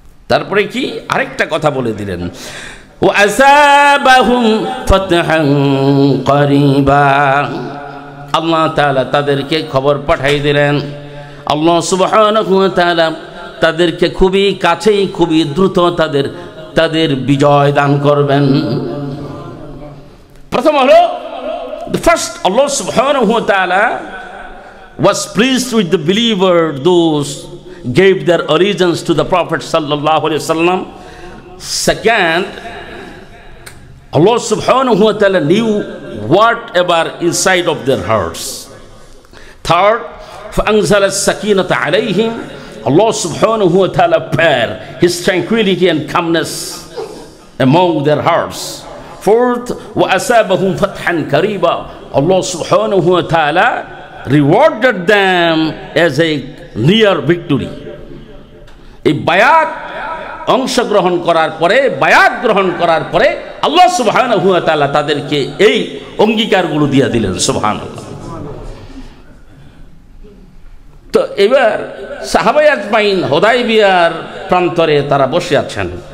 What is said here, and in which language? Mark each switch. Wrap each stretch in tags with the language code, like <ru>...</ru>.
<bn>তারপরে কি আরেকটা কথা বলে দিলেন,</bn> <ar>ওয়াসাবাহুম ফাতহান করিবা,</ar> <bn>আল্লাহ তাআলা তাদেরকে খবর পাঠিয়ে দিলেন। আল্লাহ সুবহানাহু ওয়া তাআলা তাদেরকে খুবই কাছেই, খুবই দ্রুত তাদের বিজয় দান করবেন। প্রথম হলো,</bn> <en>First আল্লাহ সুবহানাহু ওয়া তাআলা was pleased with the believer, those gave their allegiance to the Prophet sallallahu alaihi wasallam. Second, Allah subhanahu wa ta'ala knew whatever inside of their hearts. Third,</en> <ar>فَأَنزَلَ السَّكِينَةَ عَلَيْهِمْ,</ar> <en>Allah subhanahu wa ta'ala poured His tranquility and calmness among their hearts. Fourth,</en> <ar>وَأَسَابَهُمْ فَتْحًا قَرِيبًا,</ar> <en>Allah subhanahu wa ta'ala rewarded them as a near victory.</en> <bn>এই বায়াত অংশগ্রহণ করার পরে, বায়াত গ্রহণ করার পরে আল্লাহ সুবহানাহু ওয়া তাআলা তাদেরকে এই অঙ্গীকারগুলো দিয়ে দিলেন। সুবহানাল্লাহ। তো এবার সাহাবায়ে আজমাইন হুদায়বিয়ার প্রান্তরে তারা বসে আছেন।</bn>